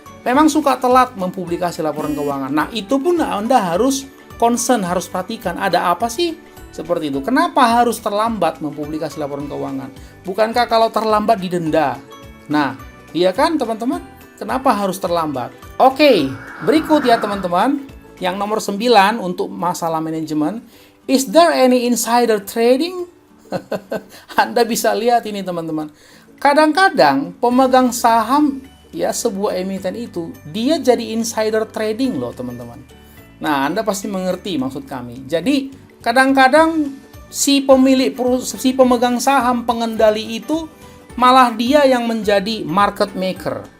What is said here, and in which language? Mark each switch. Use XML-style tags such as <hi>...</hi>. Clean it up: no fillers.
<id>Memang suka telat mempublikasi laporan keuangan. Nah, itu pun Anda harus concern, harus perhatikan. Ada apa sih? Seperti itu. Kenapa harus terlambat mempublikasi laporan keuangan? Bukankah kalau terlambat didenda? Nah, iya kan teman-teman? Kenapa harus terlambat? Oke, berikut ya teman-teman. Yang nomor 9 untuk masalah manajemen.</id> <en>Is there any insider trading?</en> <id>Anda bisa lihat ini teman-teman. Kadang-kadang pemegang saham ya sebuah emiten itu, dia jadi insider trading loh teman-teman. Nah, Anda pasti mengerti maksud kami. Jadi, kadang-kadang si pemegang saham pengendali itu malah dia yang menjadi market maker.</id>